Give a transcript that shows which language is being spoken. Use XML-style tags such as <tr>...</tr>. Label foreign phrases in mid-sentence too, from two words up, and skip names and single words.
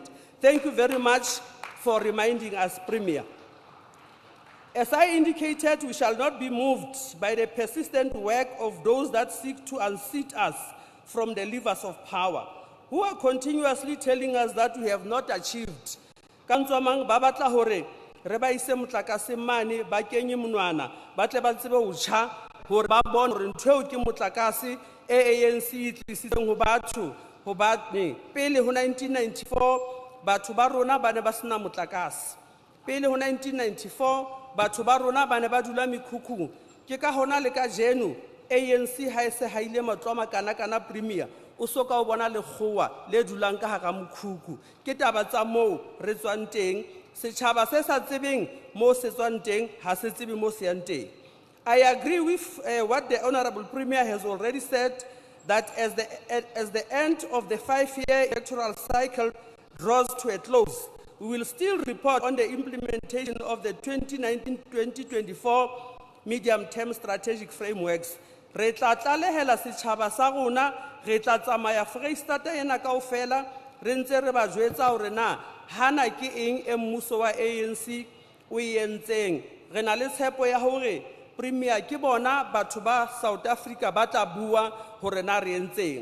<en>Thank you very much for reminding us, Premier. As I indicated, we shall not be moved by the persistent work of those that seek to unseat us from the levers of power, who are continuously telling us that we have not achieved.</en> <st>Kantswamang ba batla hore re ba ise motlakase mane ba kenye monwana ba tle ba tsebe ho tjha hore ba bone hore ntho eo ke motlakase ANC e tlisitseng ho batho hobane pele ho 1994 batho ba rona ba ne ba sena motlakase. Pele ho 1994 batho ba rona ba ne ba dula mekhukhung. Ke ka hona le ka jeno ANC ha e se haile matloma kana Premier o soka o bona le khowa le dulang ka hara mokhukhu. Ke taba tsa mo re tswang teng, setjhaba se sa tsebeng mo se tswang teng ha se tsebe mo se yang teng.</st> <en>I agree with what the Honorable Premier has already said, that as the end of the 5-year electoral cycle draws to a close, we will still report on the implementation of the 2019-2024 medium-term strategic frameworks.</en> <st>Re tla tlalehela setjhaba sa rona, re tla tsamaya Freistata ena kaofela, re ntse re ba jwetsa hore na hana ke eng e mmuso wa ANC o entseng. Re na le tshepo ya hore Premier ke bona batho ba South Africa ba tla bua hore na re entseng.</st>